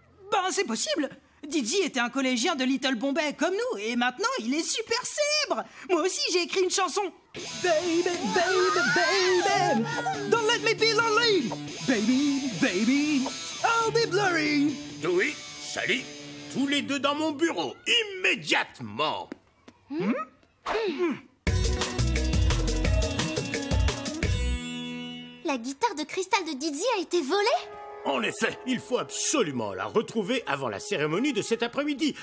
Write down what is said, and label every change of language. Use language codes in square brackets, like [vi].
[fr] Ben c'est possible. Dizzy était un collégien de Little Bombay comme nous, et maintenant il est super célèbre. Moi aussi j'ai écrit une chanson. [en] Baby, baby, baby, don't let me be lonely. Baby, baby, I'll be blurry. [fr] Oui, salut, tous les deux dans mon bureau, immédiatement. La guitare de cristal de Dizzy a été volée? En effet, il faut absolument la retrouver avant la cérémonie de cet après-midi.